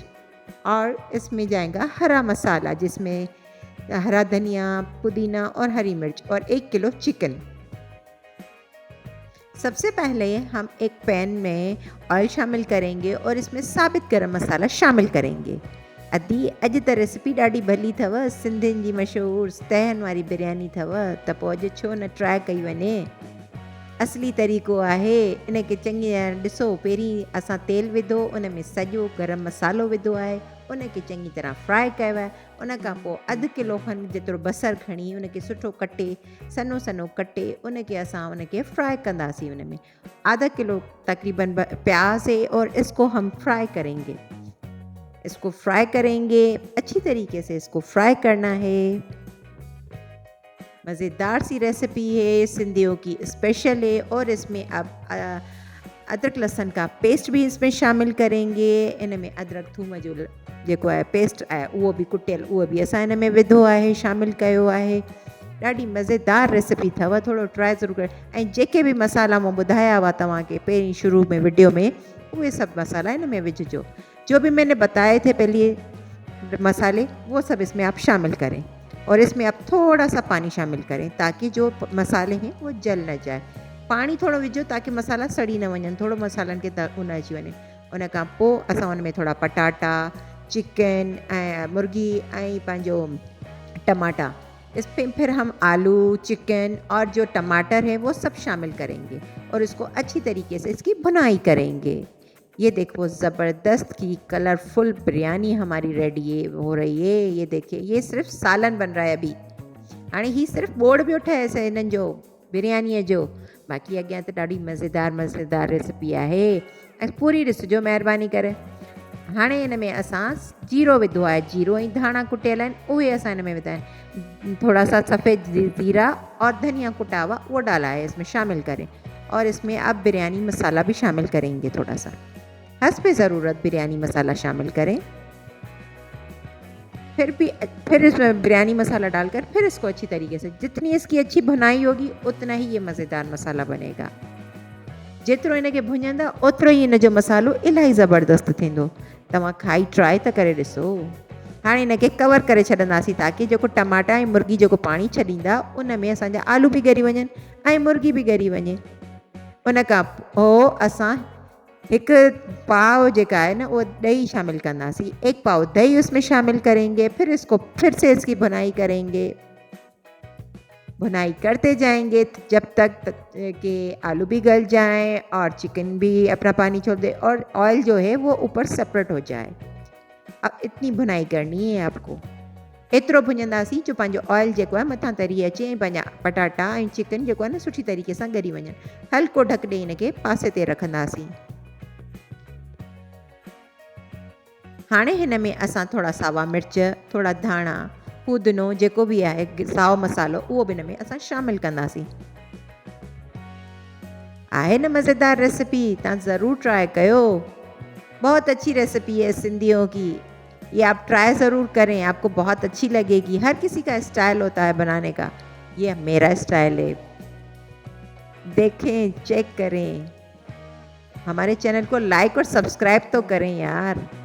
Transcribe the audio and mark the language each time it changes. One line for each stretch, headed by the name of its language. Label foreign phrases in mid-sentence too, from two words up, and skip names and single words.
Urdu: اور اس میں جائے گا ہرا مسالا جس میں ہرا دھنیا، پودینہ اور ہری مرچ اور 1 کلو چکن. سب سے پہلے ہم ایک پین میں آئل شامل کریں گے اور اس میں ثابت گرم مسالا شامل کریں گے.
Sindhi: अॼु त रेसिपी ॾाढी भली अथव, सिंधियुनि जी मशहूरु तहनि वारी बिरयानी अथव, त पोइ अॼु छो न ट्राए कई वञे। असली तरीक़ो आहे इनखे चङी तरह ॾिसो। पहिरीं असां तेल विधो, उन में सॼो गरम मसालो विधो आहे, उनखे चङी तरह फ्राए कयो आहे। उन खां पोइ 1/2 किलो खनि जेतिरो बसर खणी उनखे सुठो कटे, सनो सनो कटे उनखे असां उनखे फ्राए कंदासीं।
Urdu: ان میں آدھا کلو تقریباً پیاز ہے اور اس کو ہم فرائی کریں گے. اس کو فرائی کریں گے، اچھی طریقے سے اس کو فرائی کرنا ہے. مزیدار سی ریسیپی ہے، سندھیوں کی اسپیشل ہے. اور اس میں اب ادرک لہسن کا پیسٹ بھی اس میں شامل کریں گے.
Sindhi: इन में अदरक थूम जो जेको आहे पेस्ट आहे उहो बि कुटियल, उहो बि असां इन में विधो आहे, शामिल कयो आहे। ॾाढी मज़ेदार रेसिपी अथव, थोरो ट्राए ज़रूरु कयो। ऐं जेके बि मसाला मां ॿुधाया हुआ तव्हांखे पहिरीं शुरू में वीडियो में, उहे सभु मसाला इन में विझिजो।
Urdu: جو بھی میں نے بتائے تھے پہلے مسالے، وہ سب اس میں آپ شامل کریں. اور اس میں آپ تھوڑا سا پانی شامل کریں تاکہ جو مسالے ہیں وہ جل نہ جائے.
Sindhi: पानी थोड़ो विझो ताकि मसाला सड़ी न वञनि, थोड़ो मसालनि खे उन अची वञे। उन खां पोइ असां उन में थोड़ा पटाटा, चिकन ऐं मुर्गी ऐं पंहिंजो टमाटा,
Urdu: اس میں پھر ہم آلو، چکن اور جو ٹماٹر ہے وہ سب شامل کریں گے اور اس کو اچھی طریقے سے اس کی بھنائی کریں گے. یہ دیکھو زبردست کی کلرفل بریانی ہماری ریڈی ہو رہی ہے. یہ دیکھیے، یہ صرف سالن بن رہا ہے ابھی.
Sindhi: हाणे ही सिर्फ बोर्ड भी उठे ऐसे इन्हनि जो बिरयानीअ जो। बाक़ी अॻियां त ॾाढी मज़ेदार रेसिपी आहे ऐं पूरी ॾिसिजो महिरबानी करे। हाणे इन में असां जीरो विधो आहे, जीरो ऐं धाणा कुटियल आहिनि, उहे असां इन में विधा आहिनि।
Urdu: تھوڑا سا سفید زیرہ اور دھنیا کٹا ہوا وہ ڈالا ہے اس میں شامل کریں. اور اس میں اب بریانی مسالا بھی شامل کریں گے، تھوڑا سا حسب ضرورت بریانی مسالا شامل کریں. پھر اس میں بریانی مسالا ڈال کر پھر اس کو اچھی طریقے سے، جتنی اس کی اچھی بھنائی ہوگی اتنا ہی یہ مزیدار مسالا بنے گا.
Sindhi: जेतिरो इनखे भुञंदा ओतिरो ही इन जो मसालो इलाही ज़बरदस्त थींदो। तव्हां खाई ट्राए त करे ॾिसो। हाणे इनखे कवर करे छॾंदासीं ताकि जेको टमाटा ऐं मुर्गी जेको पाणी छॾींदा उन में असांजा आलू बि ॻरी वञनि ऐं मुर्गी बि ॻरी वञे। उन खां पोइ असां
Urdu: ایک پاؤ جیکا ہے نا وہ دہی شامل کرناسی، 1 پاؤ دہی اس میں شامل کریں گے. پھر اس کو پھر سے اس کی بھنائی کریں گے، بھنائی کرتے جائیں گے جب تک کہ آلو بھی گل جائیں اور چکن بھی اپنا پانی چھوڑ دے اور آئل جو ہے وہ اوپر سیپریٹ ہو جائے. اب اتنی بھنائی کرنی ہے آپ کو.
Sindhi: एतिरो भुञंदासीं जो पंहिंजो ऑयल जेको आहे मथां तरी अचे ऐं पंहिंजा पटाटा ऐं चिकन जेको आहे न सुठी तरीक़े सां ॻरी वञनि। हल्को ढक ॾेई हिनखे पासे ते रखंदासीं। हाणे हिन में असां थोड़ा सावा मिर्च, थोड़ा धाणा, पुदीनो जेको भी आहे साओ मसालो उहो बि हिन में असां शामिल कंदासीं। आहे न मज़ेदार रेसिपी, तव्हां ज़रूर ट्राए कयो।
Urdu: بہت اچھی ریسیپی ہے سندھیوں کی، یہ آپ ٹرائی ضرور کریں، آپ کو بہت اچھی لگے گی. ہر کسی کا اسٹائل ہوتا ہے بنانے کا، یہ میرا اسٹائل ہے. دیکھیں، چیک کریں، ہمارے چینل کو لائک اور سبسکرائب تو کریں یار.